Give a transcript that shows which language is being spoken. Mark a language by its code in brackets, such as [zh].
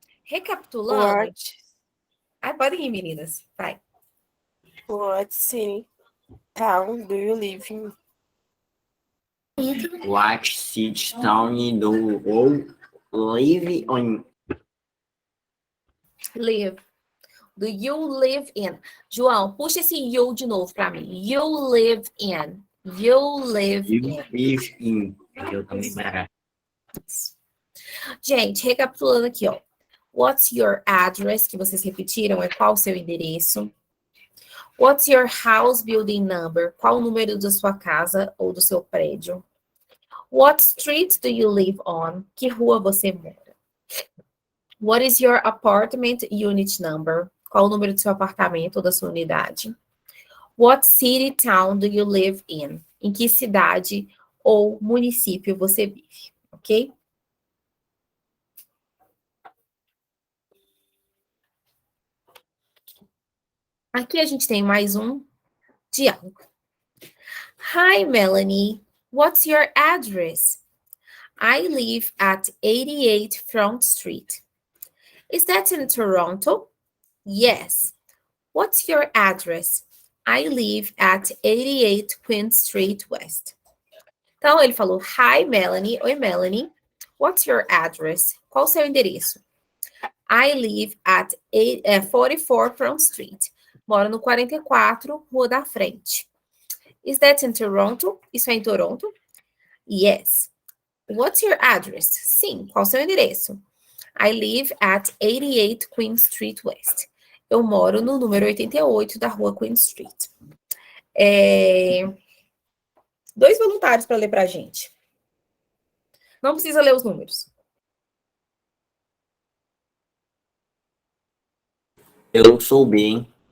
[pt] Recapitulando. Podem ir, meninas. Vai. [en] What city town do you live in? What city town do you live on? Live. Do you live in? [pt] João, puxa esse you de novo para mim. [en] You live in. You live You in. live in. [pt] Eu também para. Gente, recapitulando aqui, ó. [en] What's your address? [pt] Que vocês repetiram, é qual o seu endereço? [en] What's your house building number? [pt] Qual o número da sua casa ou do seu prédio? [en] What street do you live on? [pt] Que rua você mora? [en] What is your apartment unit number? [pt] Qual o número do seu apartamento ou da sua unidade? [en] What city, town do you live in? [pt] Em que cidade ou município você vive, ok? Aqui a gente tem mais um diálogo. [en] Hi, Melanie. What's your address? I live at 88 Front Street. Is that in Toronto? Yes. What's your address? I live at 88 Queen Street West. [pt] Então, ele falou, [en] Hi, Melanie. [pt] Oi, Melanie. [en] What's your address? [pt] Qual o seu endereço? [en] I live at 44 Front Street. [pt] Moro no 44, Rua da Frente. [en] Is that in Toronto? [pt] Isso é em Toronto? [en] Yes. What's your address? [pt] Sim. Qual o seu endereço? [en] I live at 88 Queen Street West. [pt] Eu moro no número 88 da Rua Queen Street. Dois voluntários para ler para a gente. Não precisa ler os números. Eu sou bem.